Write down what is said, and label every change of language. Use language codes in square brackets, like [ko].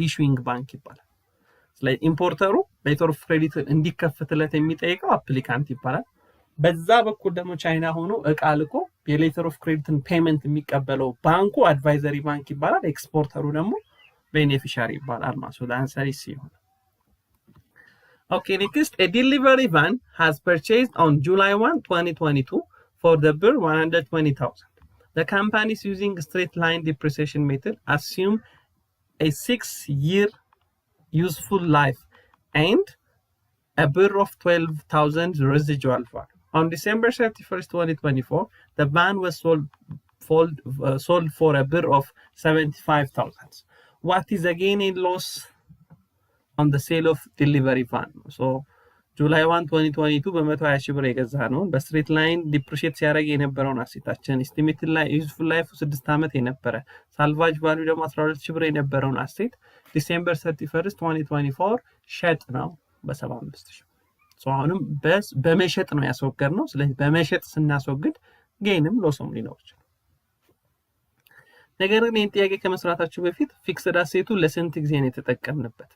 [am] ኢሹዊንግ ባንክ ይባላል። ስለዚህ ኢምፖርተሩ ሌተር ኦፍ ክሬዲት እንዲከፍትለት የሚጠይቀው አፕሊካንት ይባላል። በዛ በኩል ደግሞ ቻይና ሆኖ እቃ ልኮ የሌተር ኦፍ ክሬዲትን ፔመንት የሚቀበለው ባንኩ አድቫይዘሪ ባንክ ይባላል። ኤክስፖርተሩ ደግሞ ቤኔፊሻሪ ይባላል ማለት ነው። አንሰር ሲሆን [en] Okay, next, a delivery van has purchased on July 1, 2022 for the bill 120,000. The company is using straight line depreciation method, assume a 6-year useful life and a bill of 12,000 residual value. On December 31st, 2024, the van was sold for a bill of 75,000. What is again a loss on the sale of delivery van? [am] So July 1 2022 በ120 ሺህ ብር የገዛ ነው። በስትሬት ላይን ዲፕሪሺየት ሲያደርግ የነበረውን አሴታችን ኤስቲሜትድ ላይ ዩዝፉል ላይፍ 6 ዓመት የነበረ ሳልቫጅ ቫልዩ ደግሞ 12 ሺህ ብር የነበረውን አሴት ዲሴምበር 31 2024 ሸጥ ነው በ75 ሺህ። ሶ አሁንም በመሸጥ ነው ያስወገድ ነው። ስለዚህ በመሸጥ ስናስወግድ ጌንም ሎስም ሊኖር ይችላል። ነገር ግን ይህን ጥያቄ ከመስራታችሁ በፊት ፊክስድ አሴቱ ለስንት ጊዜ ነው የተጠቀምንበት?